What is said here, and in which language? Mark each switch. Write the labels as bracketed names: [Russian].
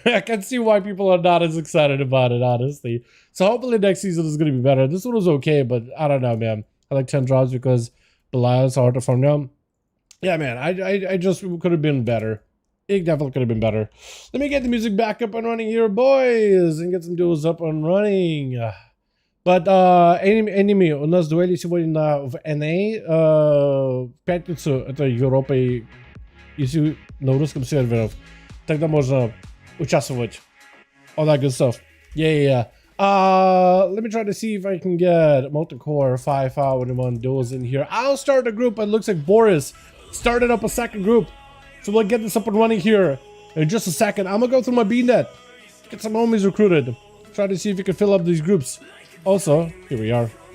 [English] I can see why people are not as excited about it, honestly. So hopefully next season is going to be better. This one was okay, but I don't know, man. I like 10 drops because Belial is hard to farm down. Yeah, man, I just could have been better. It definitely could have been better. Let me get the music back up and running here, boys, and get some duels up and running. [Russian] But enemy, у нас дуэли сегодня в NA. В пятницу это Европа, если на русском сервере. Тогда можно участвовать. [English] All that good stuff. Yeah. Let me try to see if I can get multi-core 5V5 1V1 duels in here. I'll start a group. It looks like Boris started up a second group. So we'll get this up and running here in just a second. I'm gonna go through my BNet. Get some homies recruited. Try to see if we can fill up these groups. Also, here we are.